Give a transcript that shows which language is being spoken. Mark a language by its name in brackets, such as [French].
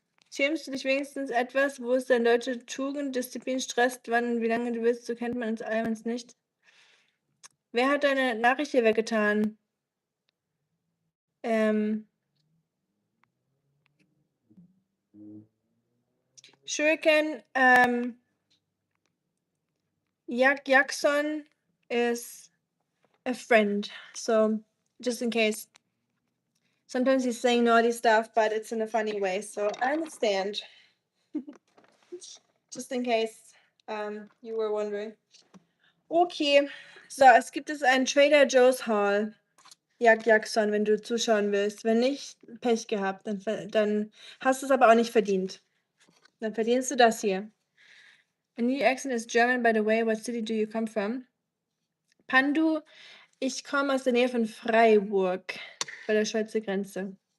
[German] Schämst du dich wenigstens etwas? Wo ist deine deutsche Tugend? Disziplin stresst, wann und wie lange du willst, so kennt man uns allerdings nicht. Wer hat deine Nachricht hier weggetan? [English] Shuriken, Jackson is a friend, so just in case. Sometimes he's saying naughty stuff, but it's in a funny way, so I understand. Just in case you were wondering. [German] Okay, so es gibt einen Trader Joe's Haul. Jackson, wenn du zuschauen willst. Wenn nicht, Pech gehabt, dann hast du es aber auch nicht verdient. Dann verdienst du das hier. [English] A new accent is German, by the way. What city do you come from? [German] Pandu, ich komme aus der Nähe von Freiburg, bei der Schweizer Grenze.